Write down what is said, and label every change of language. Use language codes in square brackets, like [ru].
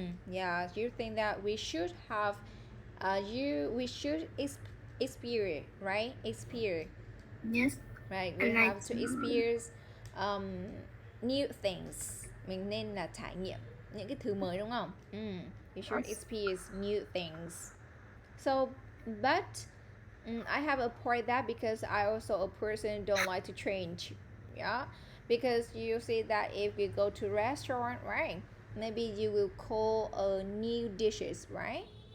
[en] Yeah, you think that we should have we should experience, right? Experience. Yes. Right, we have to experience new things. [vi] Mình nên là trải nghiệm những cái thứ mới đúng không? [en] You should experience new things. So, but I have a point that because I also a person don't like to change. Yeah, because you see that if you go to restaurant, right? Maybe you will call new dishes, right?